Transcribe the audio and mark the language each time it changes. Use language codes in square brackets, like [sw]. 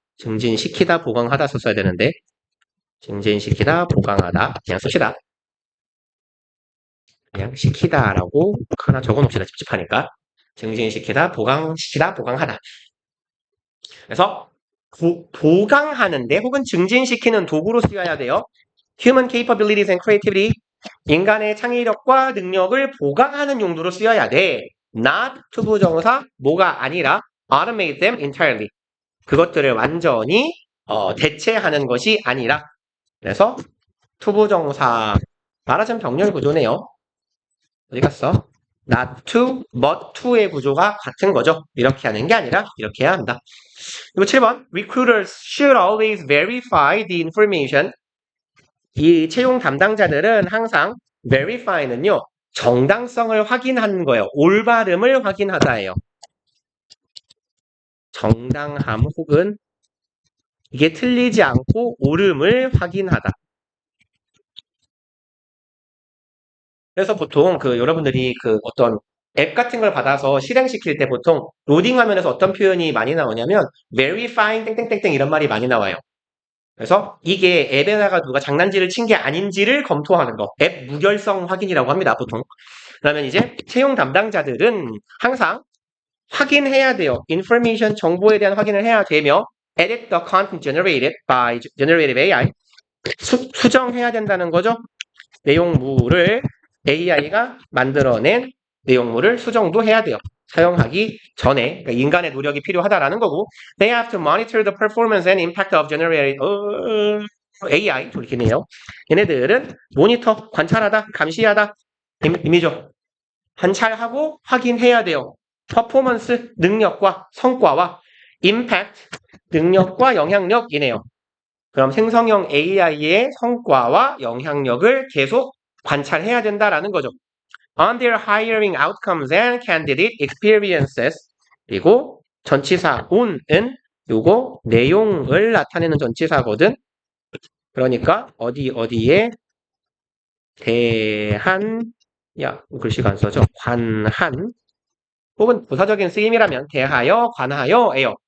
[ko] 증진시키다, 보강하다 썼어야 되는데 증진시키다, 보강하다 그냥 씁시다. 그냥 시키다라고 하나 적어놓읍시다. 찝찝하니까. 증진시키다, 보강시키다, 보강하다. 그래서 보강하는데 혹은 증진시키는 도구로 쓰여야 돼요. [en] Human capabilities and creativity. [ko] 인간의 창의력과 능력을 보강하는 용도로 쓰여야 돼. [en] Not [ko] 투부정사 뭐가 아니라 [en] automate them entirely. [ko] 그것들을 완전히 대체하는 것이 아니라. 그래서 투부정사 말하자면 병렬 구조네요. 어디 갔어? [en] not to, but to [ko] 의 구조가 같은 거죠. 이렇게 하는 게 아니라 이렇게 해야 한다. 그리고 7번 [en] Recruiters should always verify the information. [ko] 이 채용 담당자들은 항상 verify는요. 정당성을 확인하는 거예요. 올바름을 확인하다예요. 정당함 혹은 이게 틀리지 않고 옳음을 확인하다. 그래서 보통 여러분들이 어떤 앱 같은 걸 받아서 실행시킬 때 보통 로딩 화면에서 어떤 표현이 많이 나오냐면 verifying 땡땡땡땡 이런 말이 많이 나와요. 그래서 이게 앱에다가 누가 장난질을 친 게 아닌지를 검토하는 거. 앱 무결성 확인이라고 합니다, 보통. 그러면 이제 채용 담당자들은 항상 확인해야 돼요. [en] information [ko] 정보에 대한 확인을 해야 되며 [en] edit the content generated by generative AI. [ko] 수정해야 된다는 거죠. 내용물을 AI가 만들어낸 내용물을 수정도 해야 돼요. 사용하기 전에 그러니까 인간의 노력이 필요하다라는 거고 [en] They have to monitor the performance and impact of generated AI [ko] 이렇게네요. 얘네들은 모니터, 관찰하다, 감시하다 의미죠. 관찰하고 확인해야 돼요. 퍼포먼스, 능력과 성과와 impact, 능력과 영향력이네요. 그럼 생성형 AI의 성과와 영향력을 계속 관찰해야 된다라는 거죠. [en] On their hiring outcomes and candidate experiences. [ko] 그리고 전치사 on은 요거 내용을 나타내는 전치사거든. 그러니까 어디에 대한 글씨가 안 써져. 관한 혹은 부사적인 쓰임이라면 대하여, 관하여예요.